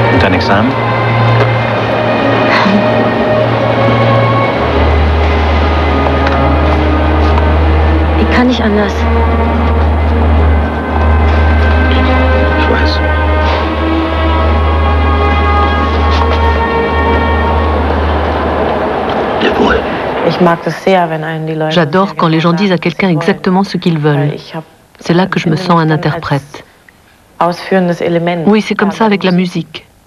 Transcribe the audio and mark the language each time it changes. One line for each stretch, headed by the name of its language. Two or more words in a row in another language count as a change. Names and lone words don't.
German: dein Examen? Ich kann nicht anders. Ich weiß.
French: J'adore quand les gens disent à quelqu'un exactement ce qu'ils veulent. C'est là que je me sens un interprète. Oui, c'est comme ça avec la musique.